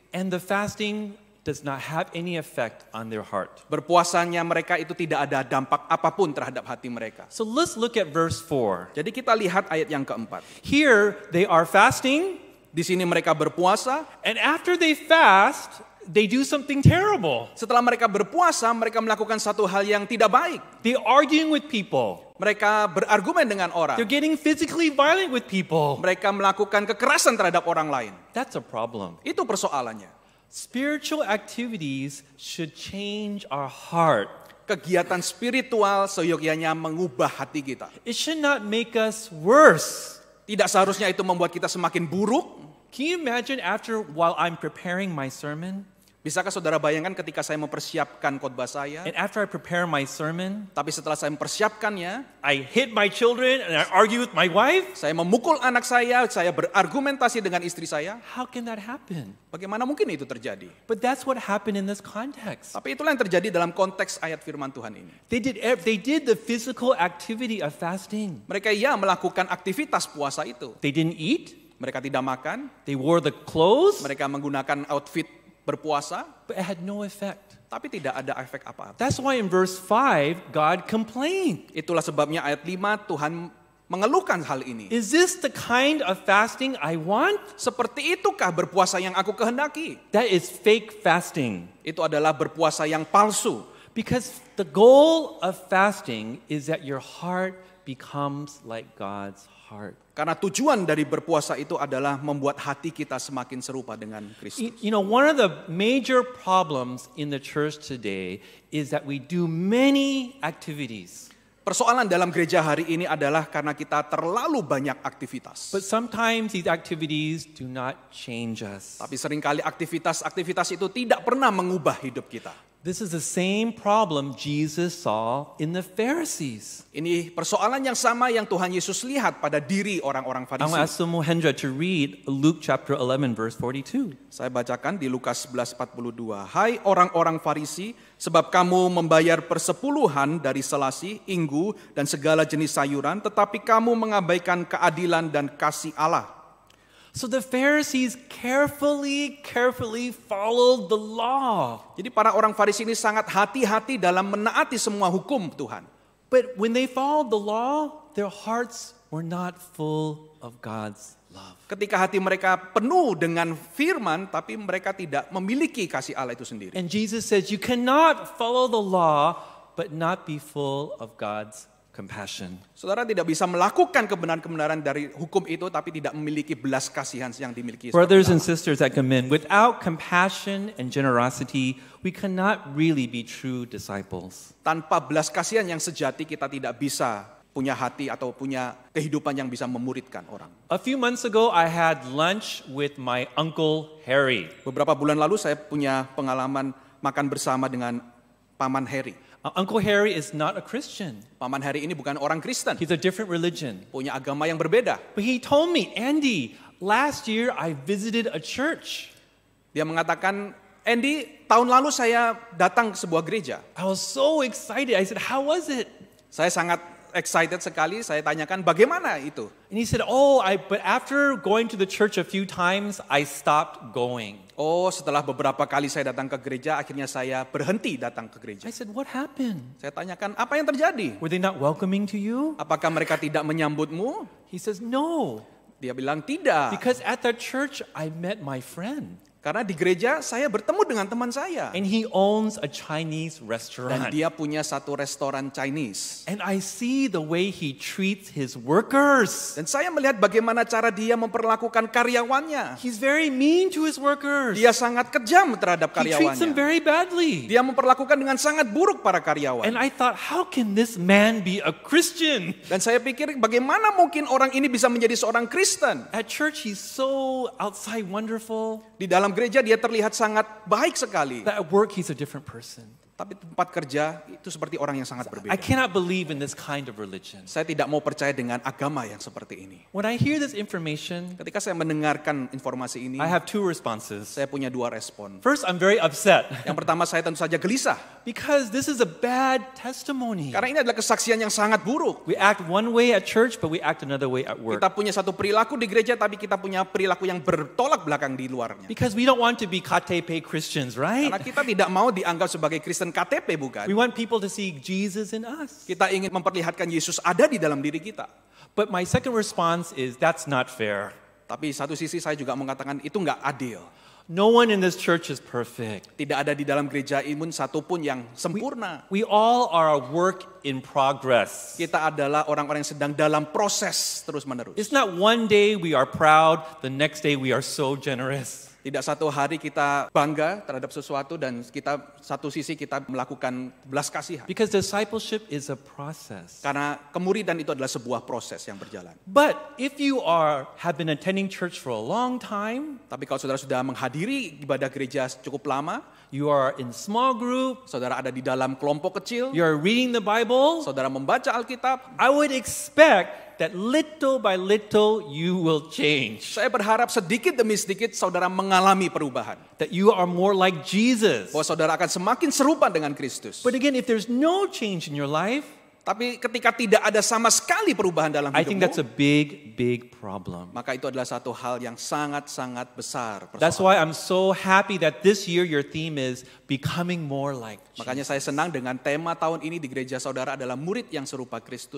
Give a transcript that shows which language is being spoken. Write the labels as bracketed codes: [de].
[en] And the fasting does not have any effect on their heart. [id] Berpuasanya mereka itu tidak ada dampak apapun terhadap hati mereka. [en] So let's look at verse 4. [id] Jadi kita lihat ayat yang keempat. [en] Here, they are fasting, [id] Di sini mereka berpuasa. [en] and after they fast, they do something terrible. [id] Setelah mereka berpuasa, mereka melakukan satu hal yang tidak baik. [en] They're arguing with people. [id] Mereka berargumen dengan orang. [en] They're getting physically violent with people. [id] Mereka melakukan kekerasan terhadap orang lain. [en] That's a problem. [id] Itu persoalannya. [en] Spiritual activities should change our heart. [id] Kegiatan spiritual seyogyanya mengubah hati kita. [en] It should not make us worse. [id] Tidak seharusnya itu membuat kita semakin buruk. [en] Can you imagine while I'm preparing my sermon, [id] Bisakah saudara bayangkan ketika saya mempersiapkan khotbah saya, [en] and after I prepare my sermon, [id] tapi setelah saya mempersiapkannya, [en] I hit my children and I argue with my wife? [id] saya memukul anak saya berargumentasi dengan istri saya, [en] How can that happen? [id] bagaimana mungkin itu terjadi? [en] But that's what happened in this context. [id] Tapi itulah yang terjadi dalam konteks ayat firman Tuhan ini. [en] They did the physical activity of fasting. [id] Mereka melakukan aktivitas puasa itu. [en] They didn't eat, [id] Mereka tidak makan, [en] they wore the clothes, [id] mereka menggunakan outfit berpuasa, [en] but it had no effect. [id] tapi tidak ada efek apa-apa. [en] That's why in verse 5, God complained. [id] Itulah sebabnya ayat 5 Tuhan mengeluhkan hal ini. [en] Is this the kind of fasting I want? [id] Seperti itukah berpuasa yang aku kehendaki? [en] That is fake fasting. [id] Itu adalah berpuasa yang palsu. [en] Because the goal of fasting is that your heart becomes like God's heart. [id] Karena tujuan dari berpuasa itu adalah membuat hati kita semakin serupa dengan Kristus. [en] You know, one of the major problems in the church today is that we do many activities. [id] Persoalan dalam gereja hari ini adalah karena kita terlalu banyak aktivitas. [en] But sometimes these activities do not change us. [id] Tapi seringkali aktivitas itu tidak pernah mengubah hidup kita. [en] This is the same problem Jesus saw in the Pharisees. [id] Ini persoalan yang sama yang Tuhan Yesus lihat pada diri orang-orang [en] I want to ask [id] Farisi. [en] Mohendra to read Luke chapter 11 verse 42. [id] Saya bacakan di Lukas 11:42. Hai orang-orang Farisi, sebab kamu membayar persepuluhan dari selasi, inggu, dan segala jenis sayuran, tetapi kamu mengabaikan keadilan dan kasih Allah. [en] So the Pharisees carefully followed the law. [id] Jadi para orang Farisi ini sangat hati-hati dalam menaati semua hukum Tuhan. [en] But when they followed the law, their hearts were not full of God's love. [id] Ketika hati mereka penuh dengan firman, tapi mereka tidak memiliki kasih Allah itu sendiri. [en] And Jesus says, you cannot follow the law, but not be full of God's compassion. [id] Saudara tidak bisa melakukan kebenaran-kebenaran dari hukum itu, tapi tidak memiliki belas kasihan yang dimiliki. [en] Brothers and sisters that come in, without compassion and generosity, we cannot really be true disciples. [id] Tanpa belas kasihan yang sejati, kita tidak bisa punya hati atau punya kehidupan yang bisa memuridkan orang. [en] A few months ago, I had lunch with my Uncle Harry. [id] Beberapa bulan lalu saya punya pengalaman makan bersama dengan Paman Harry. [en] Uncle Harry is not a Christian. [id] Paman Harry ini bukan orang Kristen, [en] He's a different religion. [id] punya agama yang berbeda. [en] But he told me, Andy, last year I visited a church. [id] Dia mengatakan, Andy, tahun lalu saya datang ke sebuah gereja. [en] I was so excited. I said, how was it? [id] Saya sangat excited sekali, saya tanyakan bagaimana itu? [en] And he said, but after going to the church a few times, I stopped going. [id] Oh, setelah beberapa kali saya datang ke gereja, akhirnya saya berhenti datang ke gereja. [en] I said, what happened? [id] Saya tanyakan, apa yang terjadi? [en] Were they not welcoming to you? [id] Apakah mereka tidak menyambutmu? [en] He says, no. [id] Dia bilang tidak. [en] Because at that church, I met my friend. [id] Karena di gereja saya bertemu dengan teman saya. [en] And he owns a Chinese [id] Dan [en] restaurant. [id] dia punya satu restoran Chinese. [en] And I see the way he treats his workers. [id] Dan saya melihat bagaimana cara dia memperlakukan karyawannya. [en] He's very mean to his workers. [id] Dia sangat kejam terhadap [en] He treats them very badly. [id] Dia memperlakukan dengan sangat buruk para karyawan. [en] And I thought, how can this man be a Christian? [id] Dan saya pikir bagaimana mungkin orang ini bisa menjadi seorang Kristen. [en] At church, he's so outside wonderful. [id] Di dalam gereja dia terlihat sangat baik sekali. [en] But at work, he's a different person. [id] Tapi tempat kerja itu seperti orang yang sangat [en] I [id] berbeda. [en] cannot believe in this kind of religion. [id] Saya tidak mau percaya dengan agama yang seperti ini. [en] When I hear this information, [id] Ketika saya mendengarkan informasi ini, [en] I have two responses. [id] saya punya dua respon. [en] First, I'm very upset [id] Yang pertama, saya tentu saja gelisah. [en] because this is a bad testimony. [id] Karena ini adalah kesaksian yang sangat buruk. [en] We act one way at church, but we act another way at work. [id] Kita punya satu perilaku di gereja, tapi kita punya perilaku yang bertolak belakang di luarnya. [en] Because we don't want to be KTP Christians, right? [id] Karena kita tidak mau dianggap sebagai Kristen KTP, bukan? [en] We want people to see Jesus in us. [id] Kita ingin memperlihatkan Yesus ada di dalam diri kita. [en] But my second response is that's not fair. [id] Tapi satu sisi saya juga mengatakan itu nggak adil. [en] No one in this church is perfect. [id] Tidak ada di dalam gereja imun satupun yang sempurna. [en] We all are a work in progress. [id] Kita adalah orang-orang yang sedang dalam proses terus-menerus. [en] It's not one day we are proud, the next day we are so generous. [id] Tidak satu hari kita bangga terhadap sesuatu dan kita satu sisi kita melakukan belas kasihan. [en] Because discipleship is a process. [id] Karena kemuridan itu adalah sebuah proses yang berjalan. [en] But if you have been attending church for a long time, [id] Tapi kalau saudara sudah menghadiri ibadah gereja cukup lama, [en] you are in small group, [id] saudara ada di dalam kelompok kecil, [en] you're reading the Bible, [id] saudara membaca Alkitab, [en] I would expect that little by little you will change. [id] saya berharap sedikit demi sedikit saudara mengalami perubahan. [en] That you are more like Jesus. [id] Bahwa saudara akan semakin serupa dengan Kristus. [en] But again, if there's no change in your life, [id] Tapi ketika tidak ada sama sekali perubahan dalam [en] I think that's a [id] hidupmu, [en] big problem. [id] maka itu adalah satu hal yang sangat-sangat besar. [en] That's why I'm so happy that this year your theme is becoming more like [id] Makanya [en] Jesus. [id] saya senang dengan tema tahun ini di gereja saudara adalah murid yang serupa Kristus.